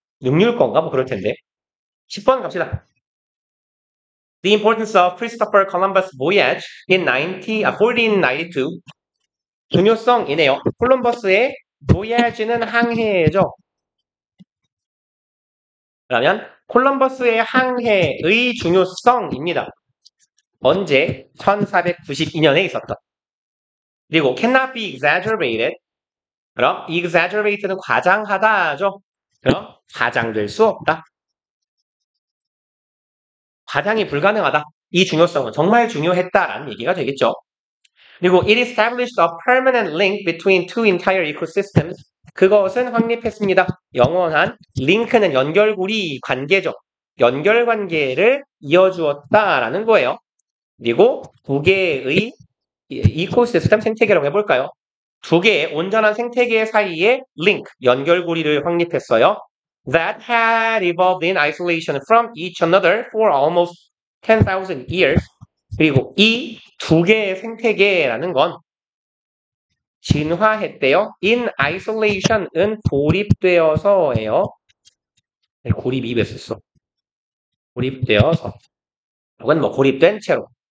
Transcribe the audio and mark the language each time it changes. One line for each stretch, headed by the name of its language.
Korean: 육률 건가? 뭐 그럴 텐데. 10번 갑시다.
English: The importance of Christopher Columbus voyage in 1492.
Korean: 중요성이네요. 콜럼버스의 voyage는 항해죠. 그러면 콜럼버스의 항해의 중요성입니다. 언제? 1492년에 있었다. 그리고
English: cannot be exaggerated.
Korean: 그럼 exaggerated는 과장하다죠. 그럼 과장될 수 없다. 과장이 불가능하다. 이 중요성은 정말 중요했다라는 얘기가 되겠죠. 그리고
English: it established a permanent link between two entire ecosystems.
Korean: 그것은 확립했습니다. 영원한 링크는 연결고리 관계죠. 연결관계를 이어주었다라는 거예요. 그리고 두 개의 이코시스템 생태계라고 해볼까요? 두 개의 온전한 생태계 사이에 링크, 연결고리를 확립했어요.
English: That had evolved in isolation from each another for almost 10,000 years.
Korean: 그리고 이 두 개의 생태계라는 건 진화했대요.
English: In isolation
Korean: 은 고립되어서예요. 고립 입에 썼어. 고립되어서. 혹은 뭐 고립된 채로.